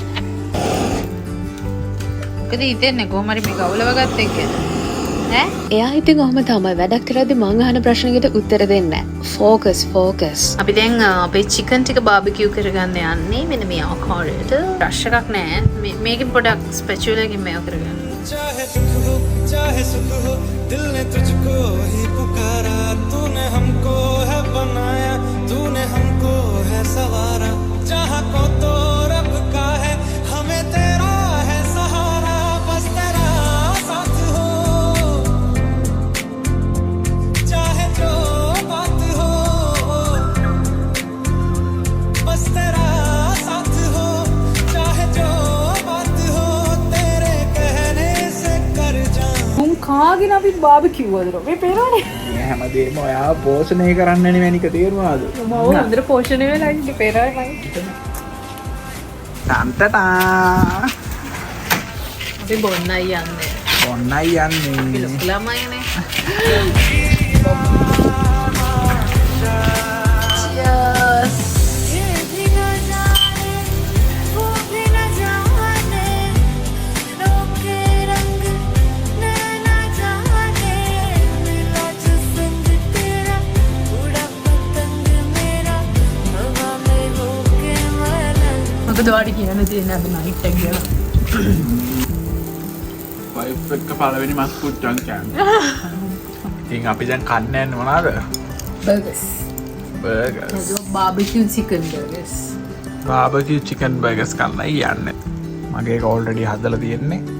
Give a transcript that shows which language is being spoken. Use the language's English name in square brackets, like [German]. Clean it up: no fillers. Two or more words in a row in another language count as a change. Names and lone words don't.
[Sinhala] මොකද හිතෙන්නේ කොහොම හරි මේ ගවුලව ගත්ත එක ඈ? එයා ඉතින් ඔහම තමයි වැඩක් කරද්දී මං අහන ප්‍රශ්නකට උත්තර දෙන්නේ නැහැ. ෆෝකස්. අපි දැන් අපේ චිකන් ටික බාබකියු කරගන්න යන්නේ මෙන්න මේ ආකාරයට. රෂ් එකක් නැහැ. මේකෙන් පොඩක් ස්පැචුලා එකකින් මේක කරගන්න. [Hindi] चाहे दुख हो चाहे सुख हो दिल ने तुझको ही पुकारा तूने हमको है बनाया तूने हमको है सवारा जहाँ को तो रब का है हमें तेरा है सहारा बस तेरा साथ हो चाहे जो बात हो बस तेरा साथ हो चाहे जो बात हो तेरे कहने से कर जा [Sinhala] උන් කාගෙන අපි බාබකියු වලට මේ පේනවනේ. මේ හැමදේම ඔයා පෝෂණය කරන්නනේ මැනික තේරුණාද? මම හොඳට පෝෂණය වෙලා ඉන්නේ පේනවනේ මම. තන්ටටා අපි බොන්නයි යන්නේ. ඔන්නයි යන්නේ. ලොකු ළමයිනේ. Cheers. [Hindi] ये भी न जाने वो भी न जाने रोके रंग नैना जाने मिला जो संग तेरा उड़ा पतंग मेरा हवा में होके मलंग [Sinhala] මොකද ඔයාලට කියන්න තියෙන අද නයිට් එක කියලා? වයිෆ් එක්ක පළවෙනි මස් පුච්චන් කියන්නේ. ඉතින් අපි දැන් කන්න යන්නේ මොනවාද? බර්ගර්ස්. බර්ගර්ස්. [English] barbecue chicken burgers. barbecue chicken burgers [Sinhala] කන්නයි යන්නේ. මගේ එක ඔල්රෙඩි හදලා තියෙන්නේ.